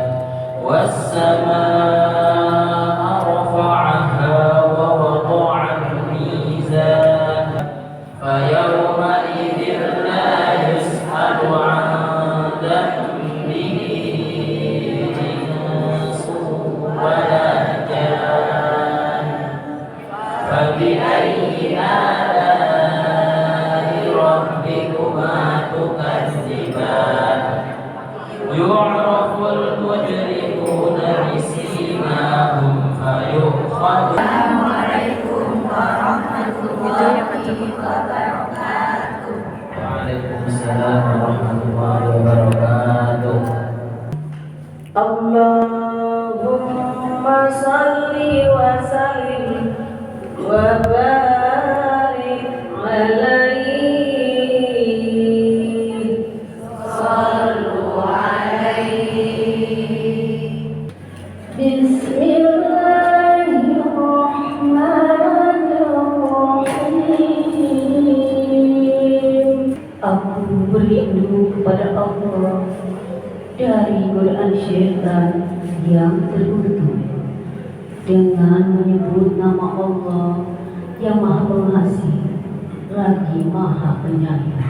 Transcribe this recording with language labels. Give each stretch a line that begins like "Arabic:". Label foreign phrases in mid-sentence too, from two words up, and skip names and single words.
Arabic: والسماء رفعها ووضع الميزان فيومئذ لا يسأل عن ذنبه إنس ولا جان. فبأي آلاء ربكما تكذبان. يعرف المجرمون بسيماهم فيؤخذ. السلام عليكم ورحمة الله وبركاته. وعليكم السلام ورحمة الله وبركاته. اللهم صل وسلم وبارك عليه. صلوا عليه. بسم الله الرحمن الرحيم.
Indonesian: Aku berlindung kepada Allah dari godaan syaitan yang terkutuk dengan menyebut nama Allah yang Maha Pengasih lagi Maha Penyayang.